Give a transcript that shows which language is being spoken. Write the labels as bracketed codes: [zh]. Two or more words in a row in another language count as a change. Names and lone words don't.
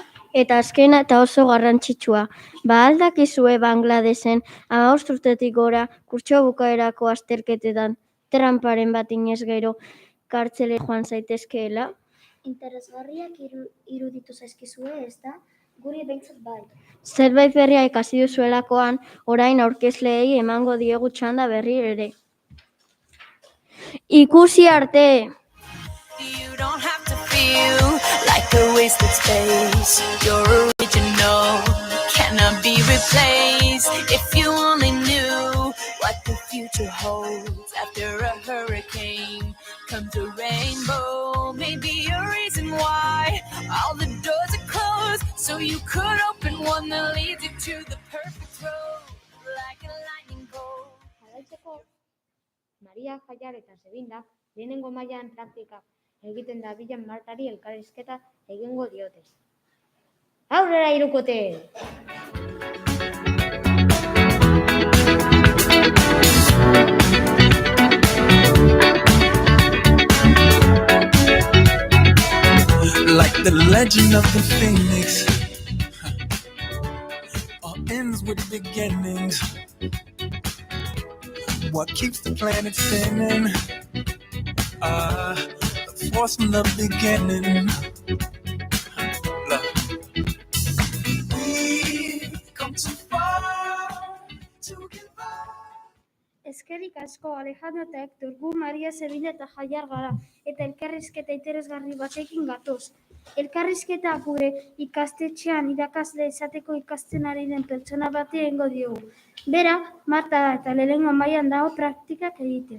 [eu] Eta azkena eta oso garrantzitsua, aldakizue Bangladesen 15 urtetik gora kurtso bukaerako azterketetan tramparen bat inez gero kartzele joan zaitezkeela? Interesgarriak iruditu zaizkizue, ez da? Guri behintzat bai. Zerbait berria ikasi duzuelakoan, orain aurkezleei emango diegu txanda berri ere. Ikusi arte! [en] You don't have to feel like a wasted space. You're original, cannot be replaced. If you only knew what the future holds. After a hurricane comes a rainbow. Maybe a reason why all the doors are closed, so you could open one that leads you to the perfect road, like a lightning bolt. [eu] Jarraitzeko, Maria Jaiar eta Sebindak lehenengo mailan praktikak egiten dabilen Martari elkarrizketa egingo diote. Aurrera hirukote! [en] Like the legend of the phoenix, all ends with beginnings. What keeps the planet spinning? The force from the beginning. Look. We come too far to give up. [eu] Eskerrik asko, Alejandro eta Hector, gu Maria Sebina eta Jaiar gara, eta elkarrizketa interesgarri batekin gatoz. Elkarrizketa gure ikastetxean irakasle izateko ikasten ari den pertsona bati egingo diogu. Bera, Marta da eta lehenengo mailan dago praktikak egiten.